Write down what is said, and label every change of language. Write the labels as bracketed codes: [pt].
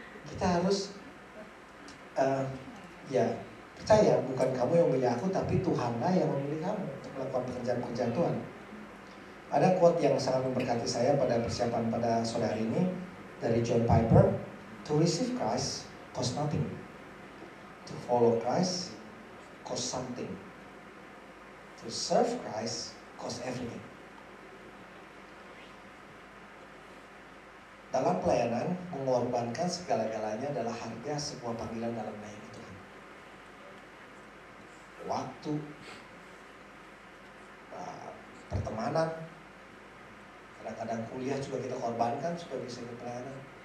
[id] Kita harus percaya bukan kamu yang memilih aku, tapi Tuhanlah yang memilih kamu untuk melakukan pekerjaan-pekerjaan Tuhan. Ada quote yang sangat memberkati saya pada persiapan pada sore hari ini dari John Piper. [en] To receive Christ cost nothing. To follow Christ cost something. To serve Christ cost everything. [id] Dalam pelayanan, mengorbankan segala-galanya adalah harga sebuah panggilan dalam melayani Tuhan. Waktu, pertemanan, kadang-kadang kuliah juga kita korbankan supaya bisa ikut pelayanan.